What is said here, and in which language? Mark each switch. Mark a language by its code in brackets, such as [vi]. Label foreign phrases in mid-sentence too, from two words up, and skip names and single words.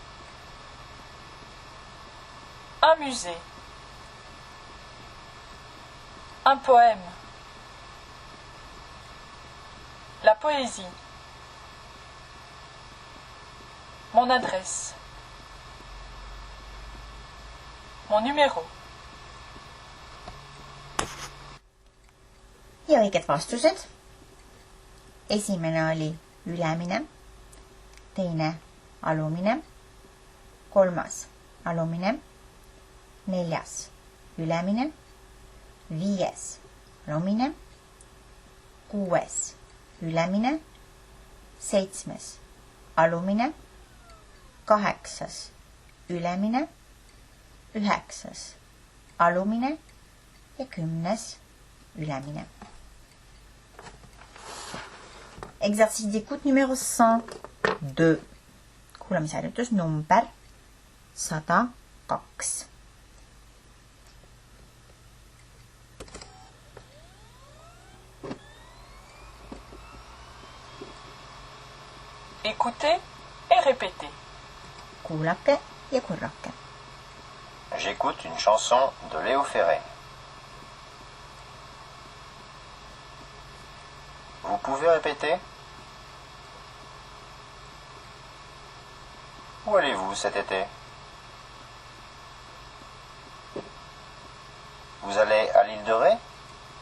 [fr] un musée, un poème, la poésie, mon adresse, mon numéro. [et] Ja õiged vastused. Esimene oli ülemine, teine alumine, kolmas alumine, neljas ülemine, viies alumine, kuues ülemine, seitsmes alumine, kaheksas ülemine, üheksas alumine ja 10. ülemine. [fr] Exercice d'écoute numéro 102. [et] Kuulamisharjutus number 102. [fr] Écoutez et répétez. [et] Kuulake ja korrake. [fr] J'écoute une chanson de Léo Ferré. Vous pouvez répéter? Où allez-vous cet été? Vous allez à l'île de Ré?